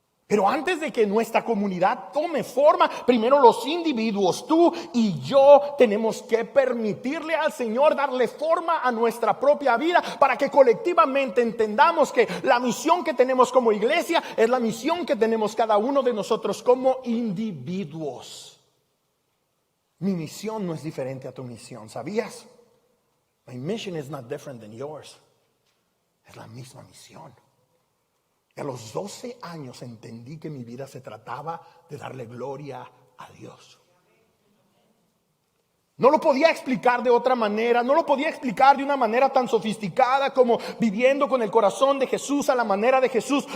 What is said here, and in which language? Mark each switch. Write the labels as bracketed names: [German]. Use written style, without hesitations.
[Spanish] Pero antes de que nuestra comunidad tome forma, primero los individuos, tú y yo, tenemos que permitirle al Señor darle forma a nuestra propia vida para que colectivamente entendamos que la misión que tenemos como iglesia es la misión que tenemos cada uno de nosotros como individuos. Mi misión no es diferente a tu misión, ¿sabías? [English] My mission is not different than yours. [Spanish] Es la misma misión. Y a los 12 años entendí que mi vida se trataba de darle gloria a Dios. No lo podía explicar de otra manera, no lo podía explicar de una manera tan sofisticada como viviendo con el corazón de Jesús a la manera de Jesús.